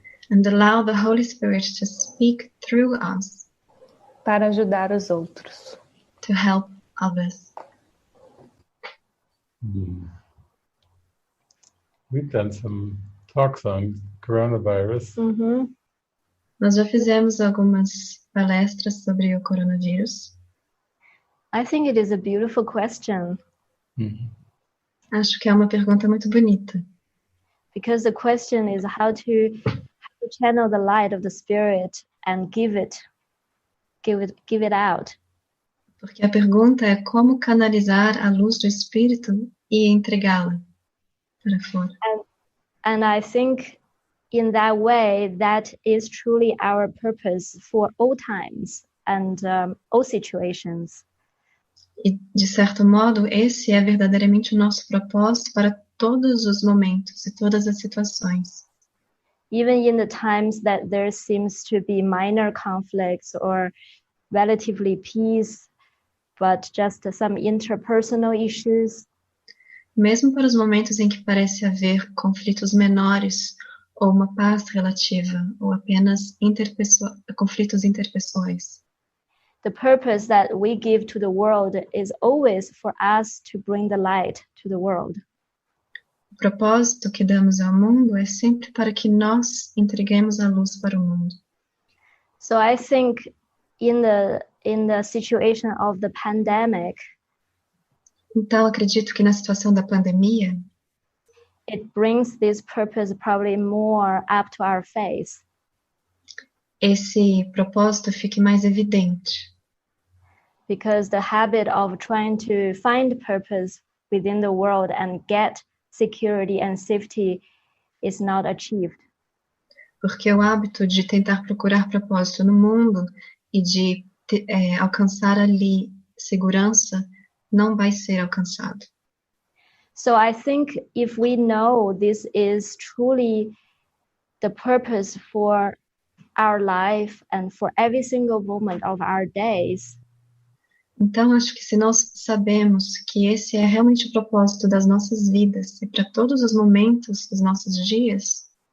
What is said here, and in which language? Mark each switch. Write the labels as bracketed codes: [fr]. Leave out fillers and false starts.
[en] And allow the Holy Spirit to speak through us. [pt] Para ajudar os outros. [en] To help others. We've done some talks on coronavirus. [pt] Nós já fizemos algumas palestras sobre o coronavírus. [en] I think it is a beautiful question. [pt] Acho que é uma pergunta muito bonita. [en] Because the question is how to channel the light of the Spirit and give it out. [pt] Porque a pergunta é como canalizar a luz do Espírito e entregá-la para fora. [en] And I think in that way, that is truly our purpose for all times and all situations. [pt] E, de certo modo, esse é verdadeiramente o nosso propósito para todos os momentos e todas as situações. [en] Even in the times that there seems to be minor conflicts or relatively peace, but just some interpersonal issues. [pt] Mesmo para os momentos em que parece haver conflitos menores ou uma paz relativa ou apenas conflitos interpessoais. [en] The purpose that we give to the world is always for us to bring the light to the world. [pt] O propósito que damos ao mundo é sempre para que nós entreguemos a luz para o mundo. [en] So I think in the situation of the pandemic, [pt] então acredito que na situação da pandemia, [en] it brings this purpose probably more up to our face. [pt] Esse propósito fique mais evidente. [en] Because the habit of trying to find purpose within the world and get security and safety is not achieved. [pt] Porque o hábito de tentar procurar propósito no mundo e de alcançar ali segurança não vai ser alcançado. [en] So I think if we know this is truly the purpose for our life and for every single moment of our days, [pt] então acho que se nós sabemos que esse é realmente o propósito das nossas vidas e para todos os momentos dos nossos dias,